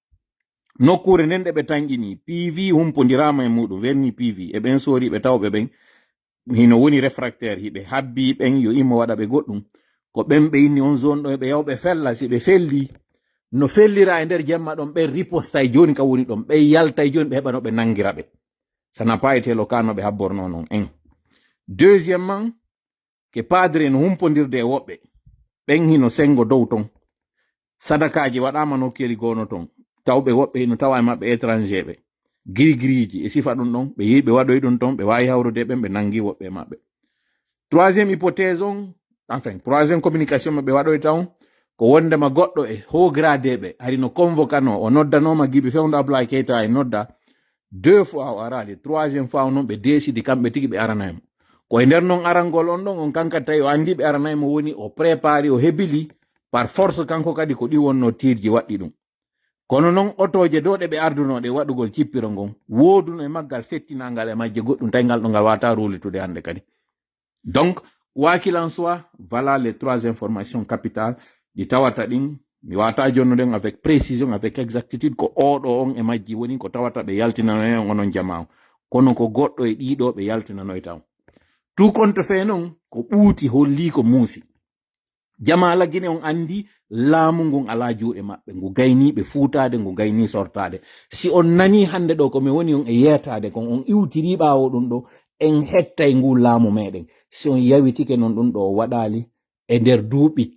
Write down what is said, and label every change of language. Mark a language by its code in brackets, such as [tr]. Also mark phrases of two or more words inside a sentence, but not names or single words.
[ff] nokkure nden ɗe ɓe tanƴini PV humpodirama e muɗum verni PV e ɓen sori ɓe tawɓe ɓen hino woni réfractaire hiɓe habbi ɓen yo immo waɗa ɓe goɗɗum ko ɓen ɓe inni on zone ɗo ɓe yawɓe fella si ɓe felli no fellira e nder jemma ɗon ɓe riposta e joni ka woni ɗon ɓe yalta e joni ɓe heɓa no ɓe nangira ɓe sana payetelo kano ɓe habborno noon en deuxièmement ke padre no humpodirde e woɓɓe ɓen hino sengo dow ton sadakaji waɗama nokkeli gono ton tawɓe woɓɓe hino tawa e maɓɓe étranger ɓe girigiriji e sifa ɗum ɗon ɓe yiɓe waɗoy ɗum ton ɓe wawi hawrude ɓen ɓe nangi woɓɓe maɓɓe [fr] troisiéme hypothèse [ff] on [fr] enfin troisiéme communication [ff] maɓe waɗoy taw ko wondema goɗɗo e [fr] haut grade [ff] ɓe ari no convocano o noddanoma Giɓi Fewndo Abdoulaye Keita e nodda 2 fois o arali [fr] troisiéme fois [ff] noon ɓe décidi kamɓe tigi ɓe aranaymo koye nder noon arangol on ɗon on kanka tawi o andi ɓe aranaymo woni o préparé o hebili [fr] par force [ff] kanko kadi ko ɗi wonno tirji waɗɗi ɗum kono noon otoje dow ɗe ɓe ardunoɗe waɗugol cippiro ngon wooduno e maggal fettinagal e majje goɗɗum tawi ngal ɗo ngal wata rulitude hande kadi [fr] donc quoi qu'il en soit voilà les 3 informations capitales [ff] ɗi tawata ɗin mi wata jonnude [fr] avec précision avec exactitude [ff] ko oɗo on e majji woni ko tawata ɓe yaltinanoy onon jama kono ko goɗɗo e ɗiɗo ɓe yaltinanoy taw [fr] tout compte fait [ff] noon ko ɓuuti holli ko muusi jamala guine on andi laamu ngun ala juuɗe maɓɓe ngu gayniɓe fuutade ngu gayni sortade si on nani hande ɗo komi woni on e yetade kon on iwtiri ɓawo ɗum ɗo en hettay ngu laamu meɗen si on yawitike noon ɗum ɗo waɗali e nder duuɓi